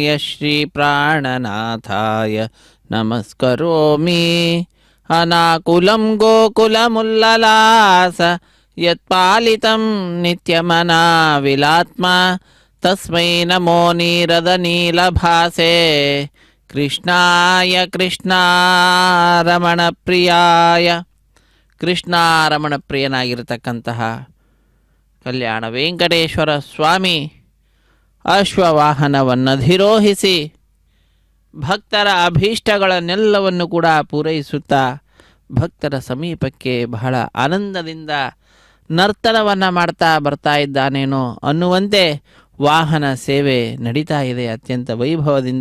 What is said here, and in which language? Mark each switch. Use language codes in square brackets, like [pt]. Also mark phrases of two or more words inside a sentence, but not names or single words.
[sa] శ్రీప్రాణనాథాయ నమస్కరోమి అనాకులం గోకులముల్లలాస యత్పాలితం నిత్యమనావిలాత్మా తస్మై నమో నీరదనీలభాసే కృష్ణాయ ಕೃಷ್ಣಾರಮಣ ಪ್ರಿಯಾಯ [kn] ಕೃಷ್ಣಾರಮಣ ಪ್ರಿಯನಾಗಿರತಕ್ಕಂತಹ ಕಲ್ಯಾಣ ವೆಂಕಟೇಶ್ವರ ಸ್ವಾಮಿ ಅಶ್ವವಾಹನವನ್ನಧಿರೋಹಿಸಿ ಭಕ್ತರ ಅಭೀಷ್ಟಗಳನ್ನೆಲ್ಲವನ್ನು ಕೂಡ ಪೂರೈಸುತ್ತಾ ಭಕ್ತರ ಸಮೀಪಕ್ಕೆ ಬಹಳ ಆನಂದದಿಂದ ನರ್ತನವನ್ನು ಮಾಡ್ತಾ ಬರ್ತಾ ಇದ್ದಾನೇನೋ ಅನ್ನುವಂತೆ ವಾಹನ ಸೇವೆ ನಡೀತಾ ಇದೆ ಅತ್ಯಂತ ವೈಭವದಿಂದ.